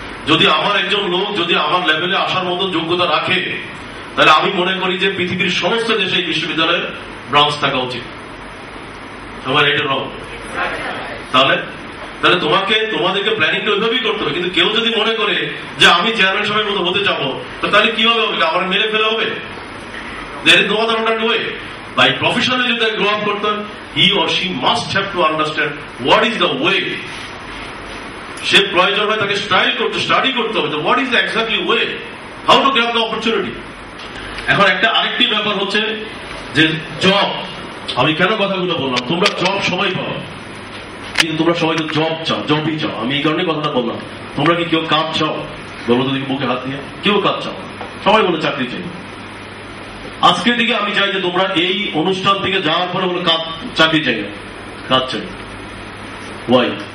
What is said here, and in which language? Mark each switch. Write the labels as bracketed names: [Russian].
[Bangla] যদি আমার একজন লোক যদি আমার লেভেলে আসার মতো যোগ্যতা রাখে, তাহলে আমি মনে করি যে পৃথিবীর সমস্ত দেশে এই বিশ্ববিদ্যালয়ের ব্রাঞ্চ থাকা উচিত। আমার এটা রং। তাহলে তাহলে তোমাদেরকে প্ল্যানিংটা ওইভাবেই করতে হবে। কিন্তু কেউ যদি মনে করে যে আমি চেয়ারম্যান সাহেবের মতো হতে যাবো, তাহলে কিভাবে হবে? আমার মেরে ফেলে হবে? [English] There is no other way. By professionally যদি grow up করতে, he or she must have to understand what is the way. [Bangla] সে প্রয়োজন হয় তাকে স্টাডি করতে হবে, [English] what is the exactly way, how to grab the opportunity. [Bangla] এখন আরেকটি ব্যাপার হচ্ছে যে জব। আমি কেন কথাগুলো বললাম, তোমরা জব সবাই পাবো, কিন্তু তোমরা সবাই তো জবই চাও। আমি এই কারণে কথাটা বললাম। তোমরা কি কেউ কাজ চাও? বলো তো দেখি বুকে হাত দিয়ে, কেউ কাজ চাও? সবাই বলে চাকরি চাই। আজকের দিকে আমি চাই যে তোমরা এই অনুষ্ঠান থেকে যাওয়ার পরে বলে চাকরি চাই না, কাজ চাই। ওয়াই?